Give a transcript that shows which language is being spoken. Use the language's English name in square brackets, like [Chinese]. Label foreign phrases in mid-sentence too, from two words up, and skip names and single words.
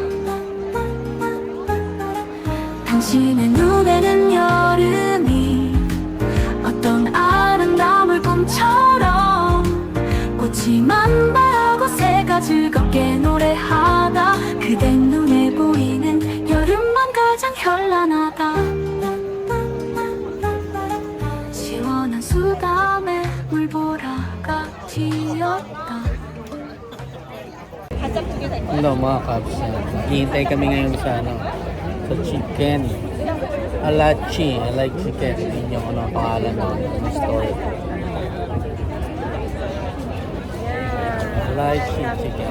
[Korean] 당신의 눈에는 여름이 어떤 아름다울 꿈처럼 꽃이 만발하고 새가 즐겁게 노래하다. 그대 눈에 보이는 여름만 가장 현란하다. 시원한 수담에 물보라가 튀었다. [Filipino] Hello mga Cubs. Hihintay kami ngayon sa sa chicken. [English] Alachi. I like chicken. [Filipino] Yun yung pangalan ng store. Alachi chicken.